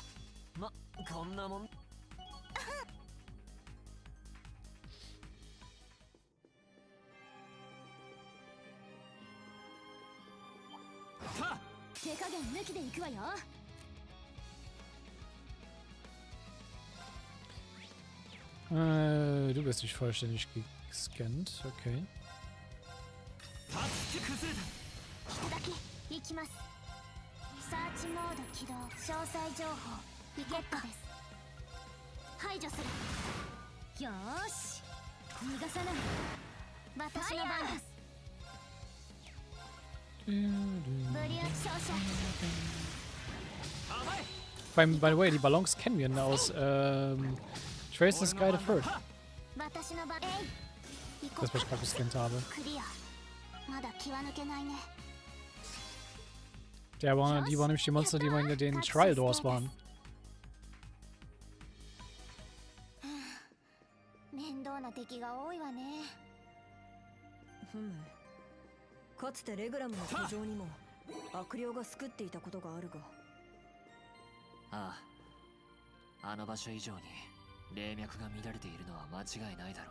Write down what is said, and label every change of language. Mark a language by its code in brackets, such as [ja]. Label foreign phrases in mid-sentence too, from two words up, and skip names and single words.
[ja] ま、こんなもん。手加減抜きでいくわよ。 [de] Du bist nicht vollständig gescannt, okay. [ja] 引くだけ行きます。サーチモード起動、詳細情報ゲットです。排除する。よーし、逃がさない。私の番です。 [en] By the way, [de] die Ballons kennen wir aus Trace the Sky the Third. Das, was ich gerade gescannt habe. Die waren nämlich die Monster, die immer in den Trial Doors waren. [ja] かつてレグラムの居城にも悪霊が救っていたことがあるが。ああ、あの場所以上に霊脈が乱れているのは間違いないだろう。